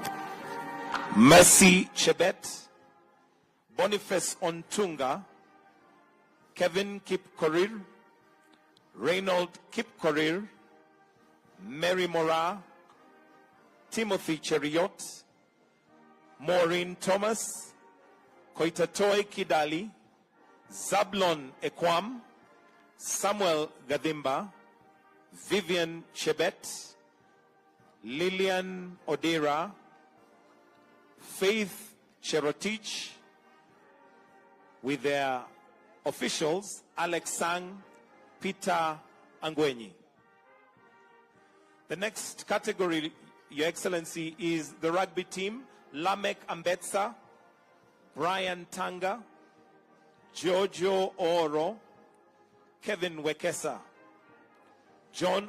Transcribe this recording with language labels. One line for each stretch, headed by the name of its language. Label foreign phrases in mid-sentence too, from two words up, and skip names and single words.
English: Mercy Chebet, Boniface Ontunga, Kevin Kipkorir, Reynold Kipkorir, Mary Mora, Timothy Cheriot, Maureen Thomas, Koitatoi Kidali, Zablon Ekwam, Samuel Gadimba, Vivian Chebet, Lillian Odera, Faith Cherotich, with their officials, Alex Sang, Peter Angwenyi. The next category, Your Excellency, is the rugby team. Lamek Ambetsa, Brian Tanga, Jojo Oro, Kevin Wekesa, John